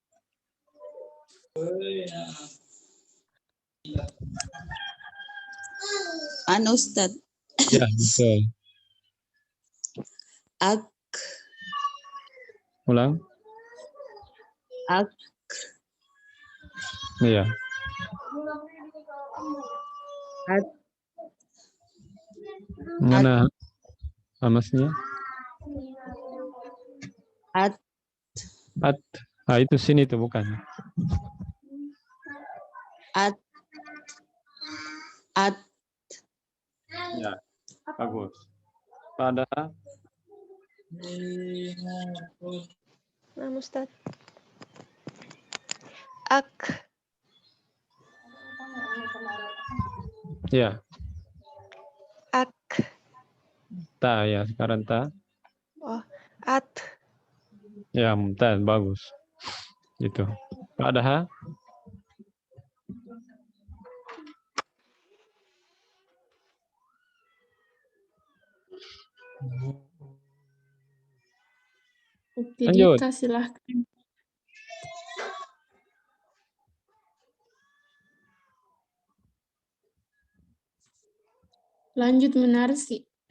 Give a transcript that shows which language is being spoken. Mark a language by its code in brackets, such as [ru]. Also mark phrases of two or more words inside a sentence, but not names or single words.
[id] Ustadz. Ya, betul. Ak. Ulang. Ak. Iya. At. Mana amasnya? At. At. Itu sini itu bukan. At. At. Ya, bagus. Pada Nah, Ustaz. Ak. ya, Ak. ta ya, sekarang ta. Oh, at. Ya, mumtaz, bagus. Itu. Pada Oke, lanjut. Dita, silahkan. Lanjut menarsi.